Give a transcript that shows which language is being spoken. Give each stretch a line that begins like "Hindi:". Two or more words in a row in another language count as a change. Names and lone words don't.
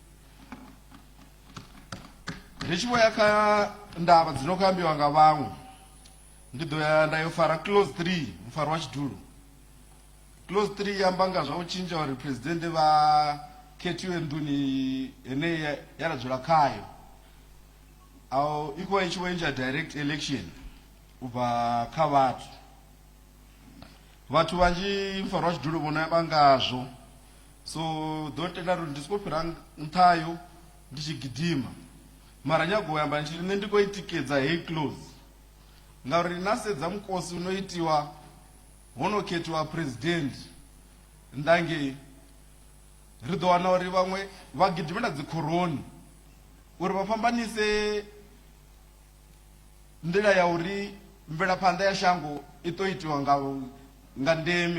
Venda: Ri tshi vho ya kha ndavha dzi no khou ambiwa nga vhaṅwe, ndi ḓo ya nda yo fara clause 3 mufaro wa tshidulo. Clause 3 yamba nga zwa u tshintsha uri president vha khethiwe nḓuni heneyi ya ra dzula khayo, i khou vha i tshi vho entsha
English: direct election
Venda: u bva kha vhathu. Vhathu vhanzhi mufaro wa tshidulo vhona yamba ngazwo, so ḓo tenda uri ndi soko fhira nṱhayo ndi tshi gidima. Mara nyago u yamba ndi nṋe ndi khou i tikedza heyi clause ngauri na sedza mukosi uno itiwa hono khethiwa president ndange ri ḓo wana uri vhaṅwe vha gidimela dzikhoroni uri vha fhambanise nḓila ya uri mvelaphanḓa ya shango i ḓo itiwa nga ndeme.